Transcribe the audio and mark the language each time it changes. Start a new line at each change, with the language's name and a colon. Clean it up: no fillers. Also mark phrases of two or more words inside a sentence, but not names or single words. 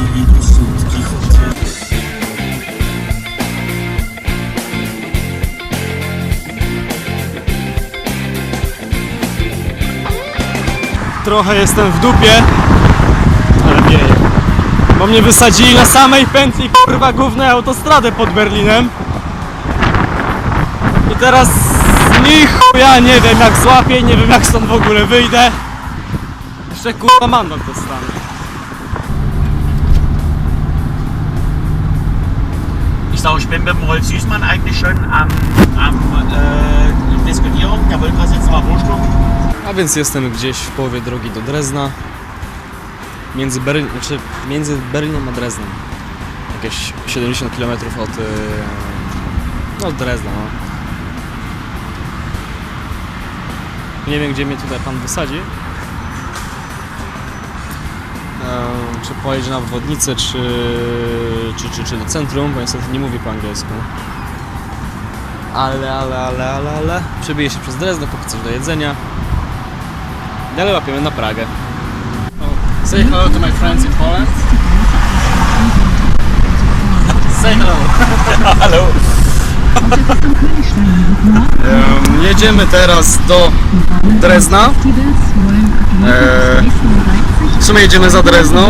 Polish: Trochę jestem w dupie, ale wieje. Bo mnie wysadzili na samej pętli kurwa głównej autostrady pod Berlinem. I teraz ni chuja nie wiem jak złapię, nie wiem jak stąd w ogóle wyjdę. Jeszcze kurwa mandat dostanę.
German: Ich sage, ich bin mit dem Rolf Süßmann eigentlich schon am diskutieren. Der wollte was jetzt mal vorschlagen.
Polish: A więc jestem gdzieś w połowie drogi do Drezna. między Berlinem a Dreznem. Jakieś 70 km od no, Drezna. No. Nie wiem, gdzie mnie tutaj pan wysadzi. Czy pojedzie na obwodnicę, czy do centrum, bo niestety nie mówi po angielsku. Ale przebije się przez Drezno, kupi coś do jedzenia. Dalej łapiemy na Pragę.
English: Say hello to my friends in Poland. Say hello.
German: Hallo.
Polish: Jedziemy teraz do Drezna. W sumie jedziemy za Drezno.